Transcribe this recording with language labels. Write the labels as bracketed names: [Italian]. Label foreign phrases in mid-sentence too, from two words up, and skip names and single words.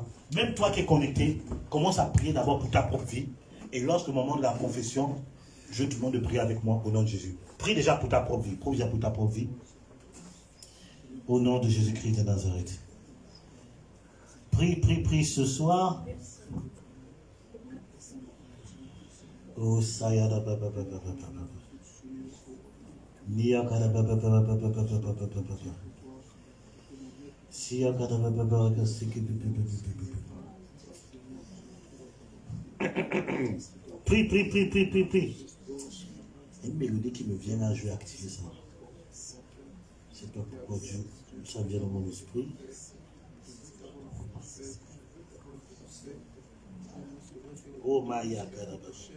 [French] Même toi qui es connecté, commence à prier d'abord pour ta propre vie. Et lorsque le moment de la confession, je te demande de prier avec moi au nom de Jésus. Prie déjà pour ta propre vie. Prie déjà pour ta propre vie. Au nom de Jésus-Christ de Nazareth. Prie ce soir. Oh, Sayada Baba Baba Baba. Niyakada Baba Baba Baba Baba Baba. Siyakada Baba Baba Siki Baba. Prie. Une mélodie qui me vient là, je vais activer ça. Je ne sais pas pourquoi Dieu, ça vient dans mon esprit. Oh Maya Karabas.